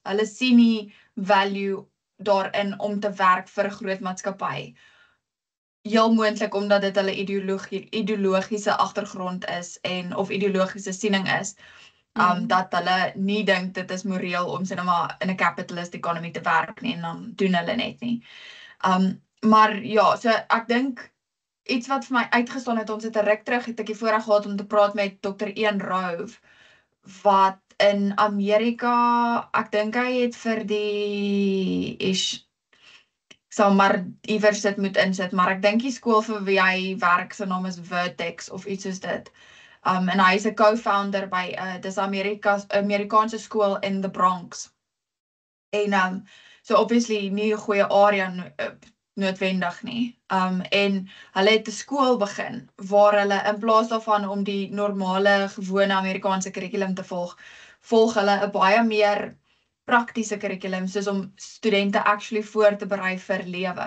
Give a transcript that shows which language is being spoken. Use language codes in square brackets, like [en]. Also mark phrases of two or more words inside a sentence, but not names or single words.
[af] Hulle sien nie value daarin om te werk vir 'n groot maatskappy. Heel moontlik omdat dit hulle ideologiese agtergrond is of ideologiese siening is, dat hulle nie dink dit is moreel om sê maar in 'n [en] capitalist economy [af] te werk nie en dan doen hulle net nie. Maar ja, so ek dink iets wat vir my uitgestaan het, ons het 'n ruk terug, het ek die voorreg gehad om te praat met Dr. Ian Rove, wat in Amerika, ek dink hy het vir ek sal maar iewers dit moet insit, maar ek dink die skool vir wie hy werk, sy naam is Vertex of iets soos dit. En hy is 'n co-founder by dis Amerikaanse skool [en] in the Bronx. [af] En so obviously nie 'n goeie area noodwendig nie. En hulle het 'n skool begin waar hulle in plaas daarvan om die normale gewone Amerikaanse kurrikulum te volg hulle 'n baie meer praktiese kurrikulum, soos om studente actually voor te berei vir lewe.